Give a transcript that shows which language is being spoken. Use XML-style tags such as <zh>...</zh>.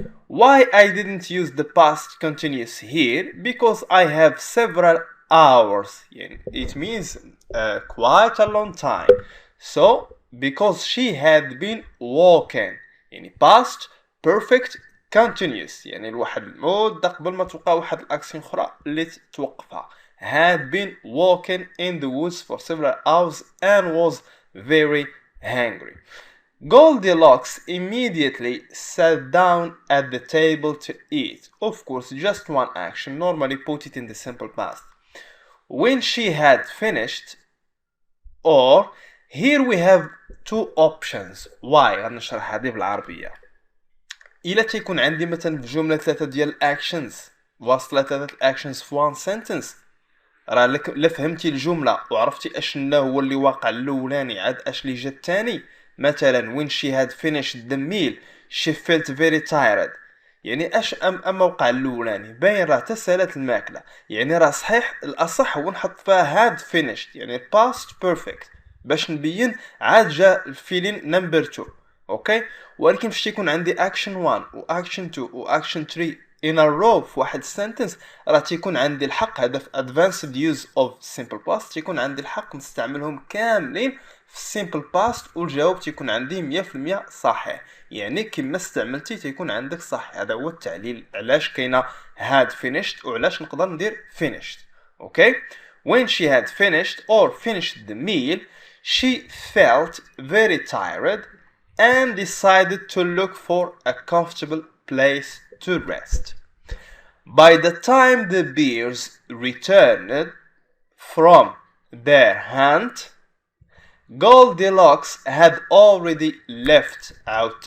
<en>Why I didn't use the past continuous here? Because I have several hours. It means quite a long time. So, because she had been walking. Past perfect continuous.</en> <ar>الواحد المدة قبل ما توقع واحد الأكسيون أخرى اللي توقفها.</ar> <en>Had been walking in the woods for several hours and was very hungry. Goldilocks immediately sat down at the table to eat. Of course, just one action. Normally put it in the simple past. When she had finished, or here we have two options.</en> <ar>Why؟ غنشرح هذه بالعربية. إلا تيكون عندي مثلا في جملة ثلاثة ديال الأكشنز واصلة ثلاثة الأكشنز في وان سنتنس، راه لا فهمتي الجملة وعرفتي اشنا هو اللي واقع الأولاني عاد اش اللي جا الثاني. مثلا</ar> <en>when she had finished the meal she felt very tired،</en> <ar>يعني اش اما وقع الأولاني باين راه تسالت الماكلة، يعني راه صحيح الأصح هو نحط فيها had finished يعني past perfect باش نبين عاد جا الفيلين نمبر 2. اوكي، ولكن فاش يكون عندي اكشن 1 واكشن 2 واكشن 3</ar> <en>in a row</en> <ar>في واحد السنتنس، راه تيكون عندي الحق هذا في</ar> <en>advanced use of simple past</en> <ar>تيكون عندي الحق نستعملهم كاملين في simple past والجواب تيكون عندي 100% صحيح. يعني كما استعملتي تيكون عندك صح. هذا هو التعليل علاش كاينه had finished وعلاش نقدر ندير finished.</ar> <en>Okay, when she had finished or finished the meal she felt very tired and decided to look for a comfortable place to rest. By the time the bears returned from their hunt, Goldilocks had already left out.</en>